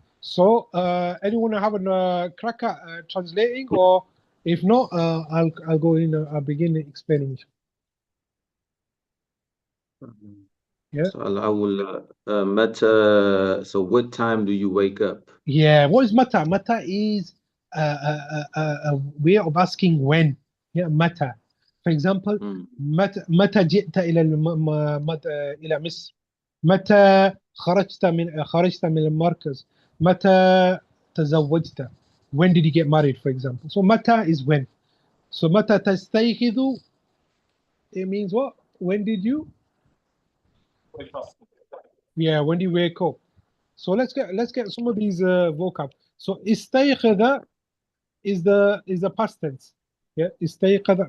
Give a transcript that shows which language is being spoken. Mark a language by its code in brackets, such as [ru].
[en] So anyone have a crack at translating, or if not, I'll go in. I'll begin explaining. Yeah. [ar] السؤال الأول متى. [en] So what time do you wake up? Yeah. What is mata? Mata is a way of asking when. Yeah. Mata. For example, [ar] متى جئت إلى مصر؟ متى خرجت من المركز؟ متى تزوجت? [en] When did you get married, for example? So متى is when. So [ar] متى تستيقظ, [en] it means what? When did you? Wake up. Yeah, when do you wake up? So let's get some of these vocab. So استيقظ is the past tense. Yeah, استيقظ.